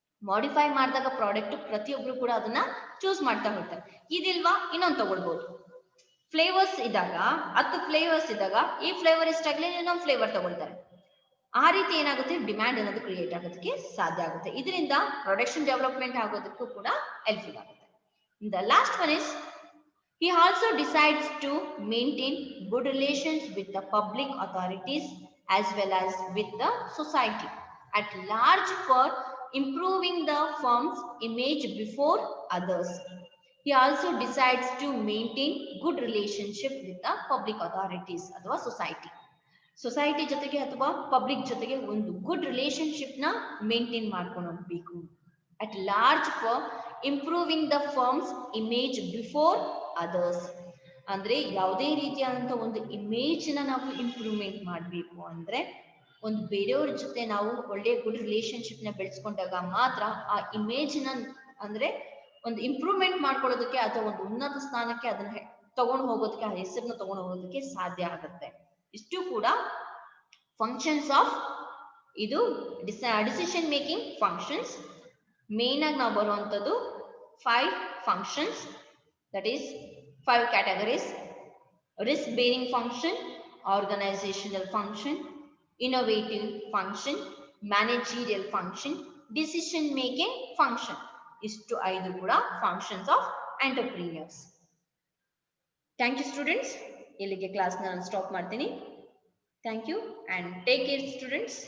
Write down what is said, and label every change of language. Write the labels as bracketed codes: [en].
[kn] Modify ಮಾಡಿದಾಗ product ಪ್ರತಿಯೊಬ್ರು ಕೂಡ ಅದನ್ನ ಚೂಸ್ ಮಾಡ್ತಾ ಹೋಗ್ತಾರೆ. ಇದಿಲ್ವಾ ಇನ್ನೊಂದು ತಗೊಳ್ಬಹುದು. ಫ್ಲೇವರ್ಸ್ ಇದ್ದಾಗ 10 ಫ್ಲೇವರ್ಸ್ ಇದ್ದಾಗ ಈ ಫ್ಲೇವರ್ ಇಷ್ಟ ಆಗಲಿ ಇನ್ನೊಂದು ಫ್ಲೇವರ್ ತಗೊಳ್ತಾರೆ. ಆ ರೀತಿ ಏನಾಗುತ್ತೆ ಡಿಮ್ಯಾಂಡ್ ಅನ್ನೋದು ಕ್ರಿಯೇಟ್ ಆಗೋದಕ್ಕೆ ಸಾಧ್ಯ ಆಗುತ್ತೆ. ಇದರಿಂದ ಪ್ರೊಡಕ್ಷನ್ ಡೆವಲಪ್ಮೆಂಟ್ ಆಗೋದಕ್ಕೂ ಕೂಡ ಹೆಲ್ಪ್ಫುಲ್ ಆಗುತ್ತೆ. [en] The last one is he also decides to maintain good relations with the public authorities as well as with the society at large for improving the firm's image before others. He also decides to maintain good relationship with the public authorities [kn] ಅಥವಾ society ಜೊತೆಗೆ ಅಥವಾ public ಜೊತೆಗೆ ಒಂದು good relationship ನ maintain ಮಾಡ್ಕೊಂಡು ಹೋಗ್ಬೇಕು. [en] at large for improving the firm's image before others, [kn] ಅಂದ್ರೆ ಯಾವುದೇ ರೀತಿಯಾದಂತಹ ಒಂದು ಇಮೇಜ್ ನ ನಾವು ಇಂಪ್ರೂವ್ಮೆಂಟ್ ಮಾಡಬೇಕು ಅಂದ್ರೆ ಒಂದು ಬೇರೆಯವ್ರ ಜೊತೆ ನಾವು ಒಳ್ಳೆ ಗುಡ್ ರಿಲೇಶನ್ಶಿಪ್ ನ ಬೆಳೆಸ್ಕೊಂಡಾಗ ಮಾತ್ರ ಆ ಇಮೇಜ್ ನ ಅಂದ್ರೆ ಒಂದು ಇಂಪ್ರೂವ್ಮೆಂಟ್ ಮಾಡ್ಕೊಳ್ಳೋದಕ್ಕೆ ಅಥವಾ ಒಂದು ಉನ್ನತ ಸ್ಥಾನಕ್ಕೆ ಅದನ್ನ ತಗೊಂಡು ಹೋಗೋದಕ್ಕೆ, ಆ ಹೆಸರನ್ನ ತಗೊಂಡು ಹೋಗೋದಕ್ಕೆ ಸಾಧ್ಯ ಆಗುತ್ತೆ. ಇಷ್ಟು ಕೂಡ ಫಂಕ್ಷನ್ಸ್ ಆಫ್ ಇದು ಡಿಸಿಷನ್ ಮೇಕಿಂಗ್ ಫಂಕ್ಷನ್ಸ್. ಮೇನ್ ಆಗಿ ನಾವು ಬರುವಂತದ್ದು 5 functions, that is 5 categories: risk bearing function, organisational function, [en] innovative function, managerial function, decision making function. [kn] ಇಷ್ಟು 5 ಕೂಡ [en] functions of entrepreneurs. Thank you students. [kn] ಇಲ್ಲಿಗೆ ಕ್ಲಾಸ್ ನಾನು ಸ್ಟಾಪ್ ಮಾಡ್ತೀನಿ. [en] Thank you and take care students.